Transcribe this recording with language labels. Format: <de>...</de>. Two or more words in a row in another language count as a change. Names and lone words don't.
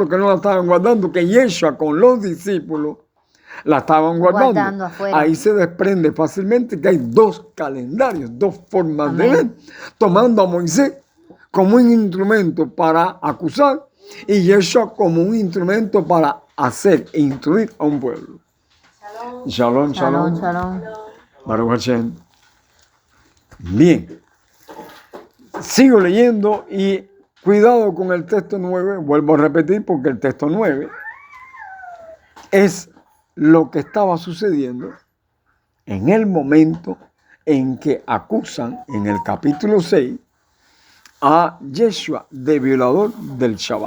<es>Que no la estaban guardando, que Yeshua con los discípulos la estaban guardando. Afuera. Ahí se desprende fácilmente que hay dos calendarios, dos formas Amén. de ver, tomando a Moisés como un instrumento para acusar y Yeshua como un instrumento para hacer e instruir a un pueblo.</es> <he>שלום, שלום.</he> <es>Shalom.</es> <he>ברוך השם.</he> <es>Bien. Sigo leyendo y cuidado con el texto 9, vuelvo a repetir porque el texto 9 es lo que estaba sucediendo en el momento en que acusan en el capítulo 6 a Yeshua de violador del Shabbat.</es>